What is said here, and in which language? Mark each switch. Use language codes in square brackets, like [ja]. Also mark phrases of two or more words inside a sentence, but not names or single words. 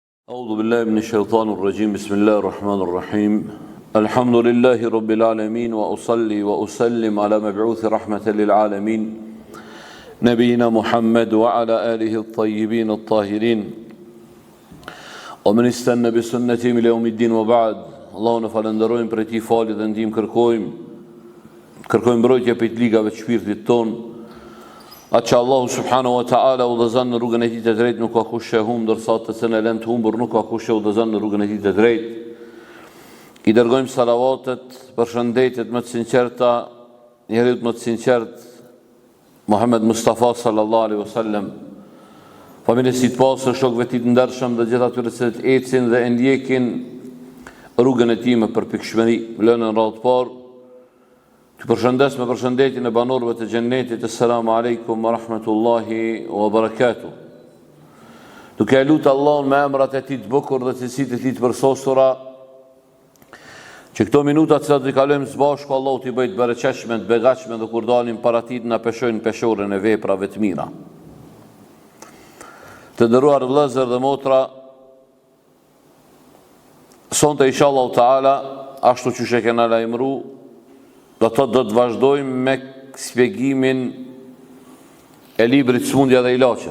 [ar] أعوذ بالله من الشيطان الرجيم بسم الله الرحمن الرحيم الحمد لله رب العالمين وأصلي وأسلم على مبعوث رحمة للعالمين نبينا محمد وعلى آله الطيبين الطاهرين ومن استنى بسنتهم إلى يوم الدين وبعد اللهم [sq] falenderojmë për ti falit dhe ndihmë kërkojmë mbrojtje për të ligave të shpirtit ton. Atë që Allahu [ar] سبحانه وتعالى [sq] udhëzon në rrugën e tij të drejtë nuk ka kush që humb, ndërsa të cilën e lën të humbur nuk ka kush që udhëzon në rrugën e tij të drejtë. I dërgojmë salavatet, përshëndetjet më të sinqerta, njeriu më të sinqert, Muhammed Mustafa [ar] صلى الله عليه وسلم, [sq] familjes së pasër, shokëve të tij të ndershëm dhe gjithë atyre që ecin dhe ndjekin rrugën e tij me përpikshmëri. Lënë në radhë të parë të përshëndes me përshëndetjen e banorëve të xhennetit. [ar] السلام عليكم ورحمة الله وبركاته. [sq] Duke e lutur Allahun me emrat e tij të bukur dhe cilësitë e tij të përsosura, që këto minuta që do t'i kalojmë së bashku, Allahu t'i bëjë të bereqeshme, të begatshme, dhe kur dalim para tij na peshojnë peshorën e veprave të mira. Të nderuar vëllezër dhe motra, sonte [ar] إن شاء الله تعالى, [sq] ashtu që e kena lajmëru, do të vazhdojmë me shpjegimin e librit Smundja dhe Ilaçet.